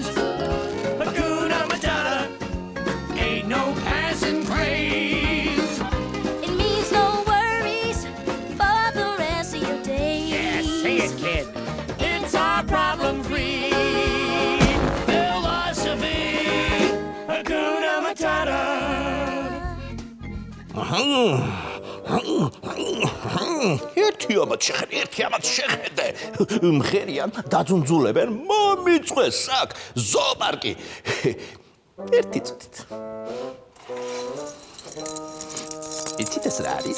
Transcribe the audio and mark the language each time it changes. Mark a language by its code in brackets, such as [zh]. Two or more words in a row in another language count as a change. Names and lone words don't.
[sw] Hakuna Matata. [en] Ain't no passing craze. It means no worries for the rest of your days. Yeah, say it, kid. It's our problem-free philosophy. [sw] Hakuna Matata. [ka] ერთი ამათ შეხედე. მღერიან, დაძუნძულებენ, მომიწყვეს აქ ზოოპარკი. ერთი წუთით. იცით ეს რა არის?